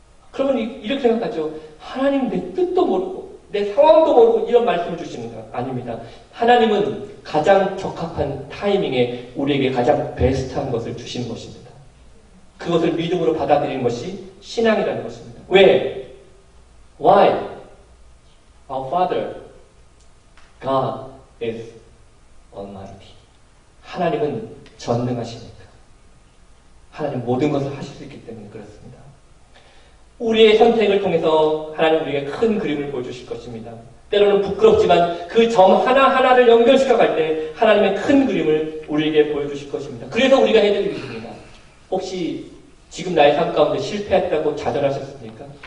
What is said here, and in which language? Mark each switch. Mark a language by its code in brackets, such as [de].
[ko] 그러면 이렇게 생각하죠. 하나님 내 뜻도 모르고 내 상황도 모르고 이런 말씀을 주시는 거 아닙니다. 하나님은 가장 적합한 타이밍에 우리에게 가장 베스트한 것을 주시는 것입니다. 그것을 믿음으로 받아들이는 것이 신앙이라는 것입니다. 왜? [en] Why? Our Father, God is Almighty. [ko] 하나님은 전능하십니다. 하나님 모든 것을 하실 수 있기 때문에 그렇습니다. 우리의 선택을 통해서 하나님 우리에게 큰 그림을 보여주실 것입니다. 때로는 부끄럽지만 그 점 하나하나를 연결시켜 갈 때 하나님의 큰 그림을 우리에게 보여주실 것입니다. 그래서 우리가 해야 될 일입니다. 혹시 지금 나의 삶 가운데 실패했다고 좌절하셨습니까?